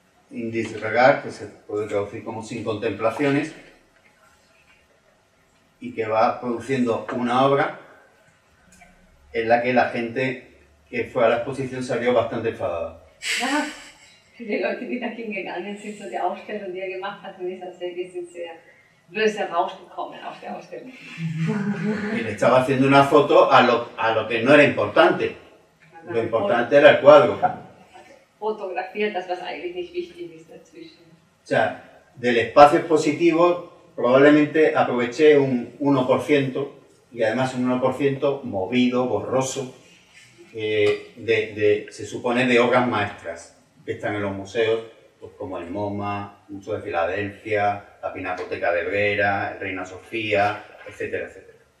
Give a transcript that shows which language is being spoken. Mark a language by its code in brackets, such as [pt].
[es] In Disregard, que se puede traducir como sin contemplaciones, y que va produciendo una obra en la que la gente que fue a la exposición salió bastante enfadada. [de] Ja, viele Leute, die da hingegangen sind, so die Ausstellung, die er gemacht hat in dieser Serie, sind sehr böse rausgekommen aus der Ausstellung. [es] Y le estaba haciendo una foto a lo que no era importante. Lo importante era el cuadro. [de] Fotografiert das, was eigentlich nicht wichtig ist dazwischen. [es] O sea, del espacio expositivo probablemente aproveché un 1% y además un 1% movido, borroso, se supone de obras maestras que están en los museos, pues como el MoMA, el Museo de Filadelfia, la Pinacoteca de Brera, el Reina Sofía, etcétera, etcétera.